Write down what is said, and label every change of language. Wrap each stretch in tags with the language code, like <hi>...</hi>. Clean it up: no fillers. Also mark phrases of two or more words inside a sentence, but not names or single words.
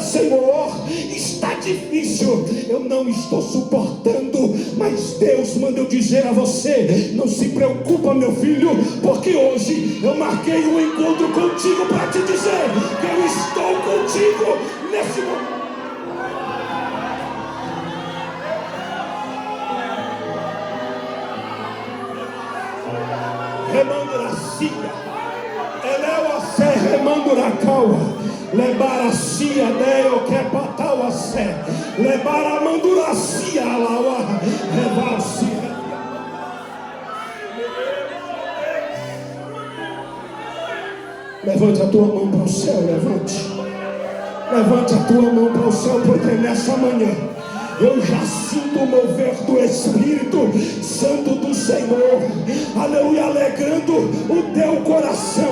<pt>Senhor, está difícil, eu não estou suportando, mas Deus manda eu dizer a você: não se preocupa, meu filho, porque hoje eu marquei um encontro contigo para te dizer que eu estou contigo nesse momento. Remanduracia, Eleuacé, Remanduracaua, Lebaracia, Deo, Kepatauacé, Lebaramanduracia, Alaua, Revacia. Levante a tua mão para o céu, levante. Levante a tua mão para o céu, porque nessa manhã eu já sinto o mover do Espírito Santo do Senhor, aleluia, alegrando o teu coração.</pt>